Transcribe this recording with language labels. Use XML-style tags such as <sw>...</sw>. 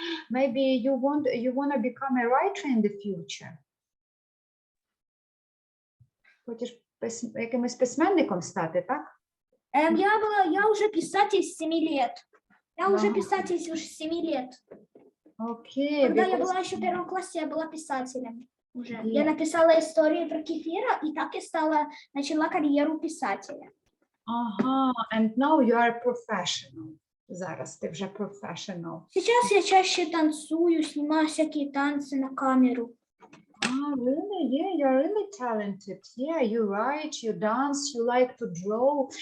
<en>Maybe you want to become a writer in the future.</en> <uk>Хочеш якимось письменником стати, так?</uk> <ru>Я уже писатель с 7 лет. Я уже писатель уже с 7 лет. Окей. Когда я была еще в 1 классе, я была писателем уже. Я написала истории про кефира, и так я начала карьеру писателя.</ru> <en>And now you are a professional.</en> <uk>Зараз ти вже professional.</uk> <ru>Сейчас я чаще танцую, снимаю всякие танцы на камеру.</ru> <en>Really? Yeah, you're really talented. Yeah, you write, you dance, you like to draw.</en>